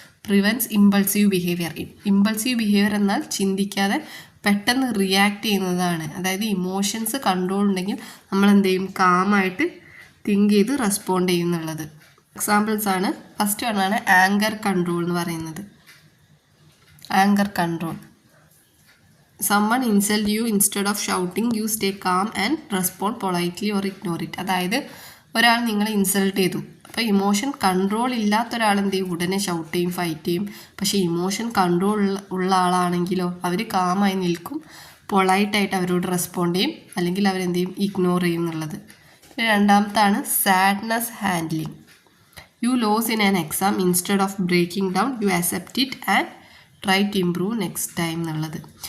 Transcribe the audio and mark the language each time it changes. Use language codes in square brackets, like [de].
[ml] Prevents impulsive behaviour. Impulsive behaviour എന്നാൽ ചിന്തിക്കാതെ പെട്ടെന്ന് റിയാക്ട് ചെയ്യുന്നതാണ്. അതായത് ഇമോഷൻസ് കൺട്രോൾ ഉണ്ടെങ്കിൽ നമ്മൾ എന്ത് ചെയ്യും, കാമായിട്ട് തിങ്ക് ചെയ്ത് റെസ്പോണ്ട് ചെയ്യുന്നുള്ളത്. എക്സാമ്പിൾസ് ആണ്, ഫസ്റ്റ് വണ്ണാണ് ആങ്കർ കൺട്രോൾ എന്ന് പറയുന്നത്. Anchor control. [en] someone insult you, instead of shouting you stay calm and respond politely or ignore it. [ml] അതായത് ഒരാൾ നിങ്ങളെ ഇൻസൾട്ട് ചെയ്തു, അപ്പോൾ ഇമോഷൻ കൺട്രോൾ ഇല്ലാത്ത ഒരാൾ എന്ത് ചെയ്യും, ഉടനെ ഷൗട്ട് ചെയ്യും, ഫൈറ്റ് ചെയ്യും. പക്ഷേ ഇമോഷൻ കൺട്രോൾ ഉള്ള ആളാണെങ്കിലോ അവർ കാമായി നിൽക്കും, പൊളൈറ്റായിട്ട് അവരോട് റെസ്പോണ്ട് ചെയ്യും, അല്ലെങ്കിൽ അവരെന്ത് ചെയ്യും, ഇഗ്നോർ ചെയ്യും എന്നുള്ളത്. രണ്ടാമത്താണ് sadness handling. [en] you lose in an exam, instead of breaking down you accept it and try to improve next time [ml] എന്നുള്ളത്.